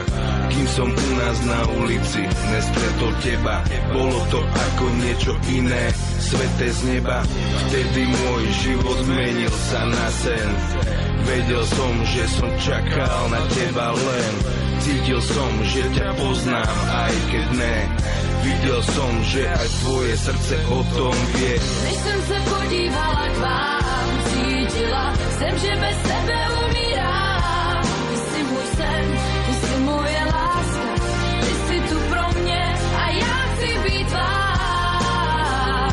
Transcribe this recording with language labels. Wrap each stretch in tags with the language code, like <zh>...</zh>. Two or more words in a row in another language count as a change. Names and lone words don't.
<sk>Kým som u nás na ulici nestretol teba, bolo to ako niečo iné, sveté z neba. Vtedy môj život zmenil sa na sen. Vedel som, že som čakal na teba len. Cítil som, že ťa poznám, aj keď ne. Videl som, že aj tvoje srdce o tom vie.</sk> <cs>Než jsem se podívala k vám, cítila jsem, že bez tebe umírám. Ty si můj sen, ty si moje láska, ty si tu pro mě a já chci být tvá.</cs>